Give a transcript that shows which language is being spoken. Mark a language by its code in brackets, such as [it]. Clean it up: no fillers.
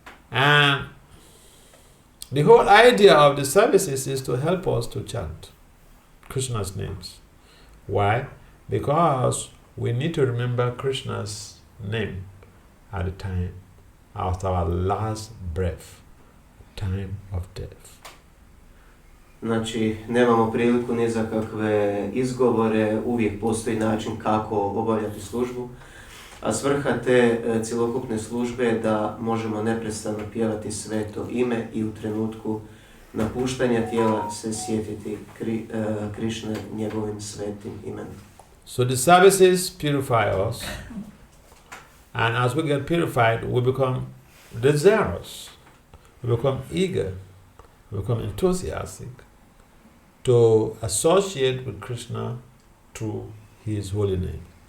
[en] And the whole idea of the services is to help us to chant Krishna's names. Why? Because we need to remember Krishna's name at the time of our last breath, time of death. [hr] Znači, nemamo priliku ni za kakve izgovore, uvijek postoji način kako obavljati službu, a svrha te cjelokupne službe je da možemo neprestano pjevati sveto ime i u trenutku napuštanja tijela se sjetiti Krišne njegovim svetim imenom. [en] So the services purify us, and as we get purified, we become desirous, we become eager, we become enthusiastic to associate with Krishna through his holy name.